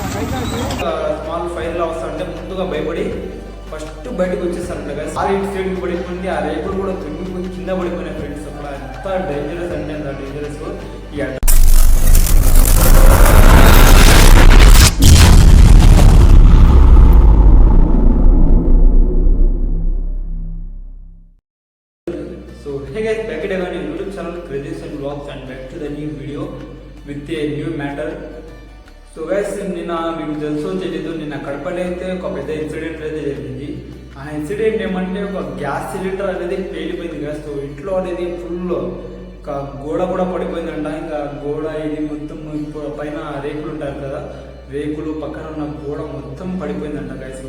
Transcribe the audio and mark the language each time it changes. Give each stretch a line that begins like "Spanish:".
Telugu: Small fire లా వస్తా అంటే ముందుగా భయపడి ఫస్ట్ బయటకు వచ్చేస్తారంట కదా. ఆ ఇటు సైడ్ పడిపోయింది, ఆ రేకులు కూడా తొంగిపోయి కింద పడిపోయినాయి ఫ్రెండ్స్. అక్కడ ఎంత డేంజరస్ అంటే అంత డేంజరస్.
English: ఈ So hey guys, back again on YouTube channel Crazy and Vlogs and back to the new video with a new matter.
Telugu: So guys నిన్న మీకు తెలుసో తెలీదు, నిన్న కడపలో అయితే ఒక పెద్ద ఇన్సిడెంట్ అయితే జరిగింది. ఆ ఇన్సిడెంట్ ఏమంటే ఒక గ్యాస్ సిలిండర్ అనేది పేలిపోయింది కదా. సో ఇంట్లో అనేది ఫుల్ ఒక గోడ కూడా పడిపోయిందంట. ఇంకా గోడ ఇది మొత్తం పైన రేకులు ఉంటారు కదా, రేకులు పక్కన ఉన్న గోడ మొత్తం పడిపోయిందంట గైస్.